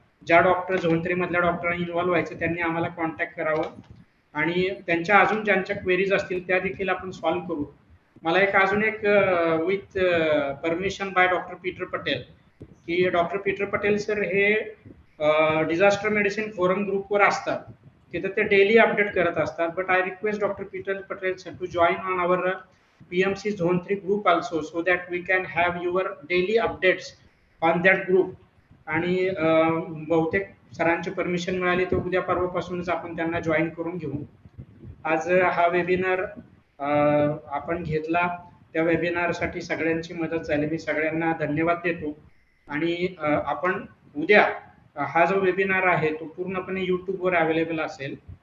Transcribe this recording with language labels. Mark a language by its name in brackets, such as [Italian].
[Marathi] ज्या डॉक्टर झोनथ्रीमधल्या डॉक्टरांनी इन्व्हॉल्व्ह व्हायचं त्यांनी आम्हाला कॉन्टॅक्ट करावं आणि त्यांच्या अजून ज्यांच्या क्वेरीज असतील त्या देखील आपण सॉल्व्ह करू. मला अजून एक [English] with permission by [Marathi] doctor Peter Patel, की डॉक्टर पीटर पटेल सर हे डिझास्टर मेडिसिन फोरम ग्रुपवर असतात, तिथं ते डेली अपडेट करत असतात. [English] But I request doctor Peter Patel sir to join on our PMC Zone 3 group also, so that we can have your daily updates on that group. [Marathi] आणि बहुतेक सरांची परमिशन मिळाली तर उद्या परवापासूनच आपण त्यांना जॉईन करून घेऊ. आज हा वेबिनार आपण घेतला, त्या वेबिनारसाठी सगळ्यांची मदत झाली, मी सगळ्यांना धन्यवाद देतो. आणि आपण उद्या हा जो वेबिनार आहे तो पूर्णपणे युट्यूबवर अवेलेबल असेल.